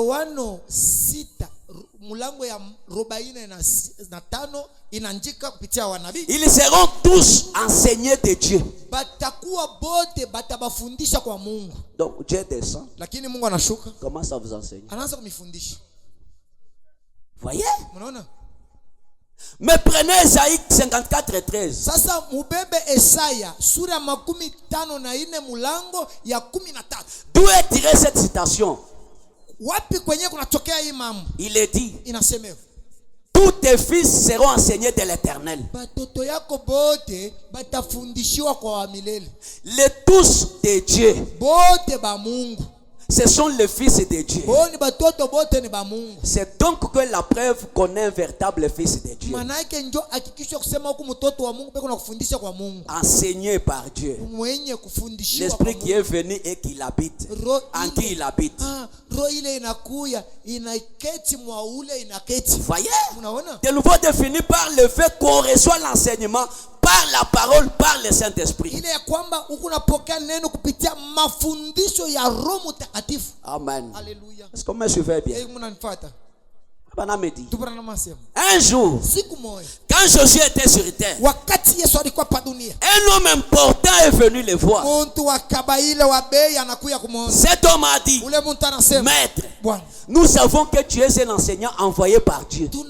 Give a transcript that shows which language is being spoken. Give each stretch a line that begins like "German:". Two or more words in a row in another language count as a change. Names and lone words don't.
French: Ils seront tous enseignés de Dieu. Donc Dieu descend. Comment ça vous enseigne? Voyez? Mais prenez Esaïe 54:13.
Swahili: Sasa mubebe Esaya sura 54 mulango ya 13.
French: D'où est tirée cette citation?
Swahili: Wapi kwenye kunatokea hii mambo?
French: Il est dit,
Swahili: Inasemewa,
French: tout tous tes fils seront enseignés de l'Éternel.
Swahili: batoto yako bote batafundishiwa kwa wa milele.
French: Les tous de Dieu,
Swahili: Bote ba Mungu.
French: ce sont les fils de Dieu.
Swahili: Boni batoto bote ni ba Mungu.
French: C'est donc que la preuve qu'on est un véritable fils de Dieu.
Swahili: Manake njo hakikisho kusema huku mtoto wa Mungu peko na kufundisha kwa Mungu.
French: Enseigné par Dieu.
Swahili: Mwenye kufundishiwa
French: L'esprit qui est venu et qui l'habite. En qui il habite.
Swahili: Roho ile inakuya inaketi mwa ule inaketi.
French: Voyez?
Swahili: Unaona?
French: De nouveau défini par le fait qu'on reçoit l'enseignement par la parole, par le Saint-Esprit.
Swahili: Ile ya kwamba unapokea neno kupitia mafundisho ya Roho Mtakatifu.
French: Amen.
Swahili: Haleluya.
French: Est-ce qu'on me suivait bien?
Swahili: Mnanifuata?
French: Un jour, quand Josué était sur terre, un homme important est venu le voir. Cet homme a dit, Maître, nous savons que tu es un enseignant envoyé par Dieu.